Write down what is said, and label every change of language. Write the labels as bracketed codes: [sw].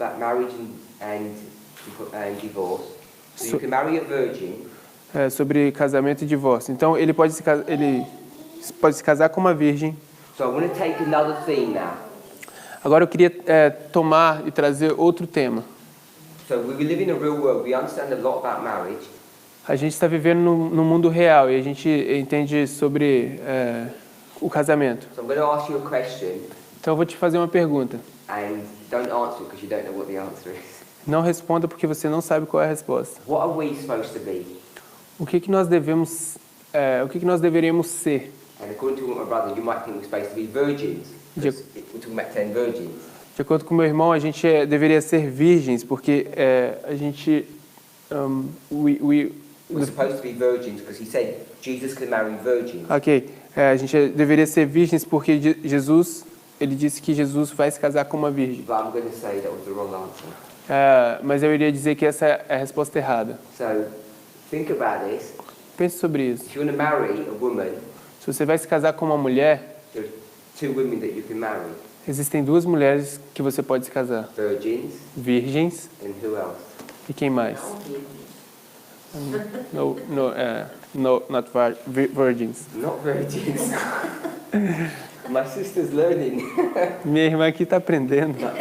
[en] about marriage and divorce. So you can marry a virgin. [pt] Sobre casamento e divórcio. Então ele pode se casar com uma virgem. [en] So I want to take another theme now. [pt] Agora eu queria tomar e trazer outro tema. [en] So we live in a real world. We understand a lot about marriage. [pt] A gente está vivendo no mundo real e a gente entende sobre o casamento. [en] So I'm going to ask you a question, [pt] Então eu vou te fazer uma pergunta. [en] and don't answer it because you don't know what the answer is. [pt] Não responda porque você não sabe qual é a resposta. [en] What are we supposed to be? [pt] O que nós deveríamos ser? [en] And according to my brother, you might think we're supposed to be virgins. Yeah. We're talking about 10 virgins. [pt] De acordo com meu irmão, a gente deveria ser virgens porque a gente [en] We're supposed to be virgins because he said Jesus can marry virgins. [pt] Ok, a gente deveria ser virgens porque Jesus, ele disse que Jesus vai se casar com uma virgem. [en] But I'm going to say that was the wrong answer. [pt] Mas eu iria dizer que essa é a resposta errada. [en] So think about this. [pt] Pense sobre isso. [en] If you want to marry a woman, [pt] Se você vai se casar com uma mulher, [en] there are 2 women that you can marry. [pt] existem 2 mulheres que você pode se casar. [en] Virgins [pt] Virgens [en] and who else? [pt] e quem mais? [en] Not virgins. Not virgins. My sister's learning [pt] Minha irmã aqui está aprendendo.